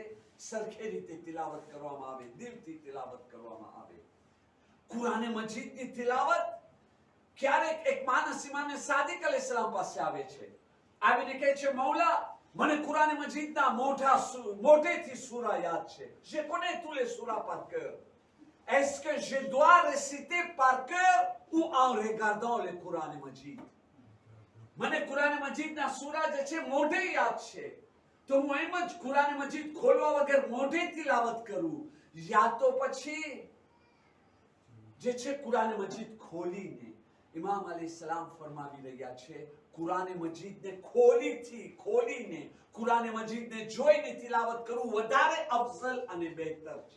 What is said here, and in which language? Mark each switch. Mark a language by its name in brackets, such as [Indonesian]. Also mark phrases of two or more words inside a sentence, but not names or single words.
[Gujarati] સરખી રીતે તિલાવત કરવામાં આવે, દિલથી તિલાવત કરવામાં આવે. કુરાન મજીદની તિલાવત ક્યારેક એક માણસ ઇમામ સાદિક અલૈહિસ્સલામ પાસે આવે છે, આવીને કહે છે, મૌલા મને કુરાન મજીદના મોટેથી સૂરા યાદ છે. [French] Je connais tous les surahs par cœur. Est-ce que je dois réciter par cœur ou en regardant le Coran Majid? [Gujarati] મને કુરાન મજીદના સૂરા જે છે મોઢે યાદ છે, તો હું એમ જ કુરાન મજીદ ખોલવા વગર મોઢે તિલાવત કરું, યા તો પછી જે છે કુરાન મજીદ ખોલીને. ઇમામ અલૈહિસ્સલામ ફરમાવી રહ્યા છે, કુરાન મજીદને ખોલીને કુરાન મજીદને જોઈને તિલાવત કરવું વધારે અફઝલ અને બહેતર છે.